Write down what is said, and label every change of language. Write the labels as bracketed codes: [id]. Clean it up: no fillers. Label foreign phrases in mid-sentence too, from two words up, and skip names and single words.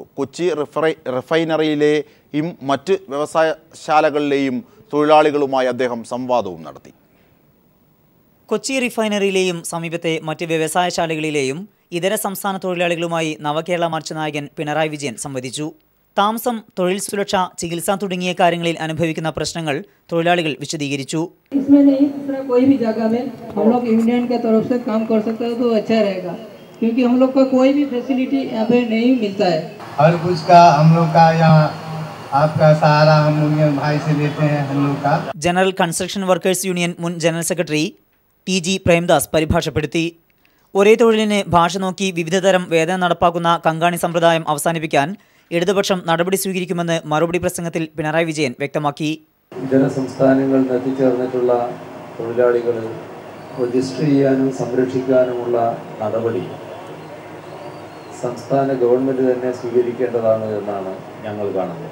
[ml] കൊച്ചി റിഫൈനറിയിലെയും മറ്റ് വ്യവസായശാലകളിലെയും തൊഴിലാളികളുമായി അദ്ദേഹം സംവാദവും നടത്തി. കൊച്ചി റിഫൈനറിയിലെയും സമീപത്തെ മറ്റ് വ്യവസായശാലകളിലെയും ഇതര സംസ്ഥാന തൊഴിലാളികളുമായി നവകേരള മാർച്ച് നായകൻ പിണറായി വിജയൻ സംവദിച്ചു. താമസം, തൊഴിൽ സുരക്ഷ, ചികിത്സ തുടങ്ങിയ കാര്യങ്ങളിൽ അനുഭവിക്കുന്ന പ്രശ്നങ്ങൾ തൊഴിലാളികൾ വിശദീകരിച്ചു. [hi] क्योंकि हम लोग का कोई भी फैसिलिटी यहाँ पे नहीं मिलता है। हर कुछ का हम लोग का यहाँ आपका सहारा हम यूनियन भाई से लेते हैं हम लोग का. [ml] ജനറൽ കൺസ്ട്രക്ഷൻ വർക്കേഴ്സ് യൂണിയൻ മുൻ ജനറൽ സെക്രട്ടറി TG പ്രേംദാസ് പരിഭാഷപ്പെടുത്തി. ഒരേ തൊഴിലിന് ഭാഷ നോക്കി വിവിധതരം വേതന നടപ്പാക്കുന്ന കങ്കാണി സമ്പ്രദായം അവസാനിപ്പിക്കാൻ ഇടതുപക്ഷം നടപടി സ്വീകരിക്കുമെന്ന് മറുപടി പ്രസംഗത്തിൽ പിണറായി വിജയൻ വ്യക്തമാക്കി. ഇതര സംസ്ഥാനങ്ങളിൽ എത്തിച്ചേർന്നിട്ടുള്ള തൊഴിലാളികൾ രജിസ്റ്റർ ചെയ്യാനും സംരക്ഷിക്കാനുമുള്ള നടപടി സംസ്ഥാന ഗവൺമെൻറ് തന്നെ സ്വീകരിക്കേണ്ടതാണ് എന്നാണ് ഞങ്ങൾ കാണുന്നത്.